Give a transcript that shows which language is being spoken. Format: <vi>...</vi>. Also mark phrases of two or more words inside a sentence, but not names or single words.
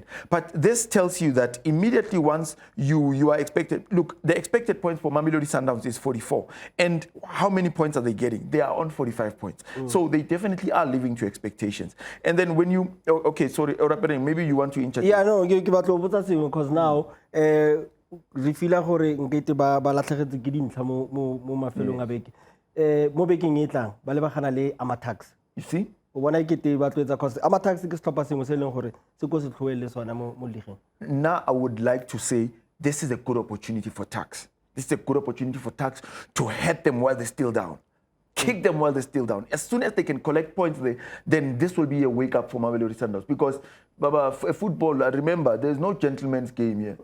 <en>But this tells you that immediately once you are expected, look, the expected points for Mamelodi Sundowns is 44. And how many points are they getting? They are on 45 points. So they definitely are living to expectations. And then when you, okay, sorry, maybe you want to interject. Yeah, no, because now,</en> <tn>re fila gore nkete ba latlhegetse ke dintlha mo mafelong a beke mo bekeng e tlang ba lebagana le TUKS.</tn> <en>You see,</en> <tn>o bona ekete ba tloetsa cause TUKS ke setlhopha sengwe se leng gore se go se tlhoele sona mo ligeng.</tn> <en>Now I would like to say this is a good opportunity for TUKS. This is a good opportunity for TUKS to hit them while they're still down. Kick them while they're still down. As soon as they can collect points, then this will be a wake-up for Mamelodi Sundowns. Because, Baba, football, remember, there's no gentleman's game here.</en>